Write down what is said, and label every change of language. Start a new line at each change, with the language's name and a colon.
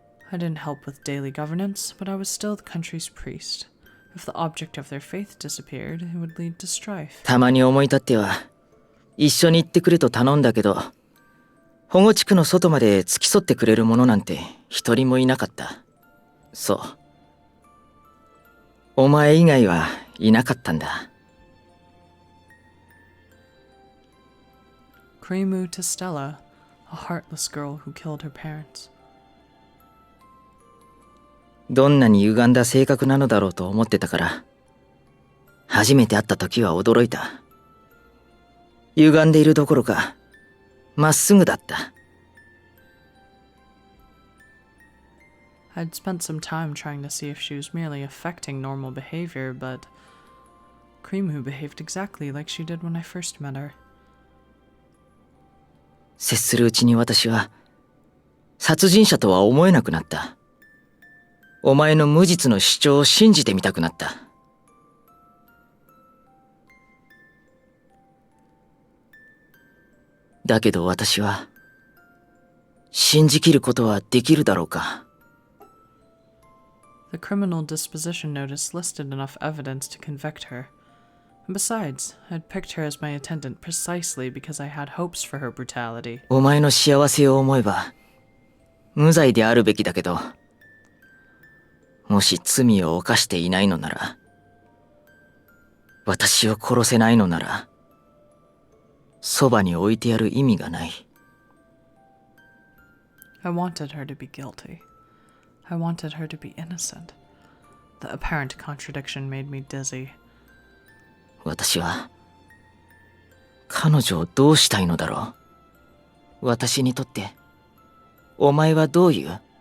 English: I didn't help with daily governance, but I was still the country's priest. If the object of their faith disappeared, it would lead to strife.
Japanese: たまに思い立っては、一緒に行ってくれと頼んだけど、保護地区の外まで付き添ってくれる者なんて一人もいなかった。そう。お前以外はいなかったんだ。
English: Krimu to Stella, a heartless girl who killed her parents.
Japanese: どんなに歪んだ性格なのだろうと思ってたから、初めて会った時は驚いた。歪んでいるどころか、まっすぐだった。
English: I'd spent some time trying to see if she was merely affecting normal behavior, but Krimu behaved exactly like she did when I first met her.
Japanese: 接するうちに私は、殺人者とは思えなくなった。お前の無実の主張を信じてみたくなった。だけど私は、信じきることはできるだろうか。
English: The criminal disposition notice listed enough evidence to convict her. And besides, I'd picked her as my attendant precisely because I had hopes for her brutality.
Japanese: お前の幸せを思えば、無罪であるべきだけど、もし罪を犯していないのなら、私を殺せないのなら、そばに置いてやる意味がない。
English: I wanted her to be guilty. I wanted her to be innocent. The apparent contradiction made me dizzy.
Japanese: 私は、彼女をどうしたいのだろう。私にとって、お前はどういう？